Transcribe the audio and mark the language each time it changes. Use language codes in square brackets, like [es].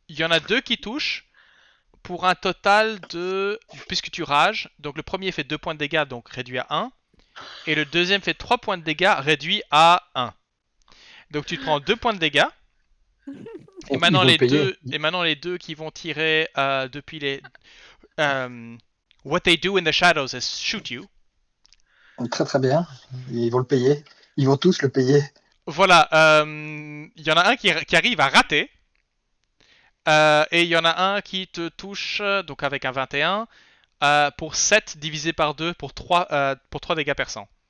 [fr] il y en a 2 qui touchent pour un total de, puisque tu rages, donc le premier fait 2 points de dégâts, donc réduit à 1, et le deuxième fait 3 points de dégâts, réduit à 1. Donc tu te prends 2 points de dégâts. Et maintenant, les deux qui vont tirer depuis les... [en] what they do in the shadows is shoot you. [fr] Très très bien. Ils vont le payer. Ils vont tous le payer. Voilà, il y en a un qui arrive à rater. Et il y en a un qui te touche, donc avec un 21, pour 7 divisé par 2 pour 3 dégâts perçants.